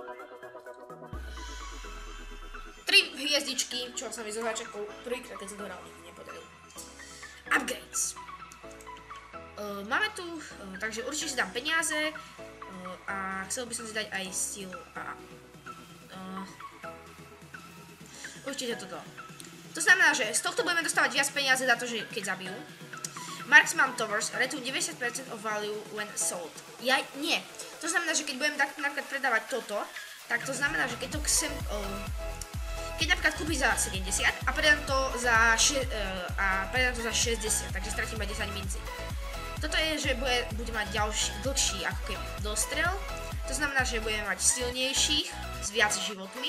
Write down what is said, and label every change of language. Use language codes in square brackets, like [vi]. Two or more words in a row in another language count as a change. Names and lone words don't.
[sk] 3 hviezdičky, čo sa mi zo začiatku prvýkrát, keď som to hral, nikdy nepodaril. Upgrades. Máme tu, takže určite si dám peniaze a chcel by som si dať aj silu a určite toto. To znamená, že z tohto budeme dostávať viac peniaze za to, že keď zabijú. [en] Marksman Towers, return 90% of value when sold. [sk] Nie. To znamená, že keď budem napríklad predávať toto, tak to znamená, že keď to chcem, keď napríklad kúpiš za 70 a predám to za 60, takže stratím iba 10 mincí. Toto je, že bude mať dlhší ako keby dostrel, to znamená, že budeme mať silnejších s viac životmi.